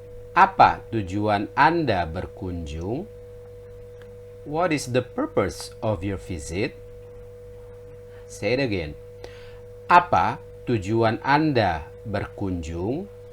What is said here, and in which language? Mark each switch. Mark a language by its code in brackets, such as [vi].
[id] Apa tujuan Anda berkunjung? [en] What is the purpose of your visit? Say it again. [id] Apa tujuan Anda berkunjung?